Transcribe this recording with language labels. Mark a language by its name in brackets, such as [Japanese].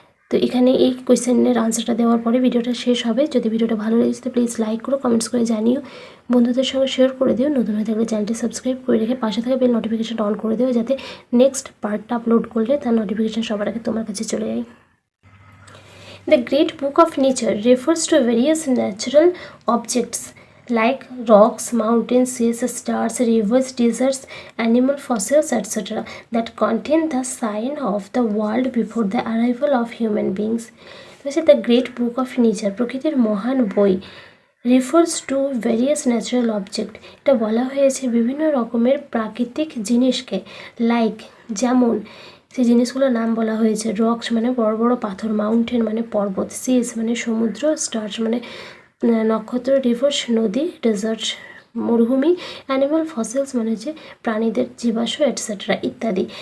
[Bangla] তো এখানে এই কোয়েশ্চেনের আনসারটা দেওয়ার পরে ভিডিওটা শেষ হবে। যদি ভিডিওটা ভালো লেগেছে প্লিজ লাইক করো, কমেন্টস করে জানিও, বন্ধুদের সঙ্গে শেয়ার করে দিও, নতুন হয়ে থাকলে চ্যানেলটি সাবস্ক্রাইব করে রেখে পাশে থাকা বেল নোটিফিকেশনটা অন করে দিও, যাতে নেক্সট পার্টটা আপলোড করলে তার নোটিফিকেশন সবার আগে তোমার কাছে চলে যায়। [English] The Great Book of Nature refers to various natural objects like rocks, mountains, seas, stars, rivers, deserts, animal fossils, etc. that contain the sign of the world before the arrival of human beings. The Great Book of Nature, [Bangla] প্রকৃতির মহান বই, [English] refers to various natural objects, [Bangla] এটা বলা হয়েছে বিভিন্ন রকমের প্রাকৃতিক জিনিসকে, লাইক যেমন সেই জিনিসগুলোর নাম বলা হয়েছে, রক্স মানে বড় বড় পাথর, মাউন্টেন মানে পর্বত, সিস মানে সমুদ্র, স্টার্স মানে নক্ষত্র, রিভার্স নদী, ডেজার্ট মরুভূমি, অ্যানিমাল ফসিলস মানে হচ্ছে প্রাণীদের জীবাশ্ম এটসেট্রা ইত্যাদি।